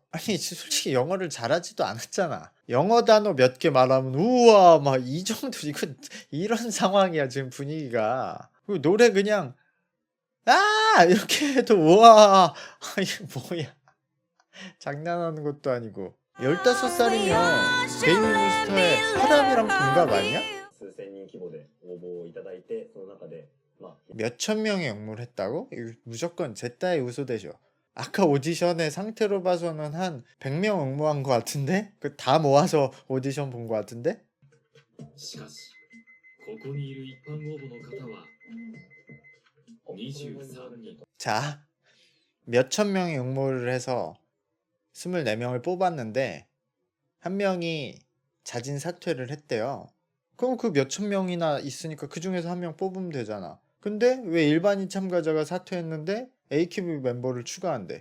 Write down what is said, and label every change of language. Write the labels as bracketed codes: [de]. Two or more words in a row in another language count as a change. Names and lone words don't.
[ko] 아니 솔직히 영어를 잘하지도 않았잖아. 영어 단어 몇 개 말하면 우와 막 이 정도, 이거 이런 상황이야 지금 분위기가. 그리고 노래 그냥 아 이렇게 해도 우와 이게 뭐야. 장난하는 것도 아니고. 15살이면 베이비몬스터의 헤랍이랑 동갑 아니야? [ja] 数千人規模で応募をいただいてその中で [ko] 몇천 명이 응모를 했다고? 이거 무조건 제따의 우소되죠. 아까 오디션의 상태로 봐서는 한 100명 응모한 것 같은데? 그 다 모아서 오디션 본 것 같은데? [ja] しかし、ここにいる一般応募の方は23人。 [ko] 자, 몇천 명이 응모를 해서 24명을 뽑았는데 한 명이 자진 사퇴를 했대요. 그럼 그 몇천 명이나 있으니까 그 중에서 한 명 뽑으면 되잖아. 근데 왜 일반인 참가자가 사퇴했는데 AKB 멤버를 추가한대?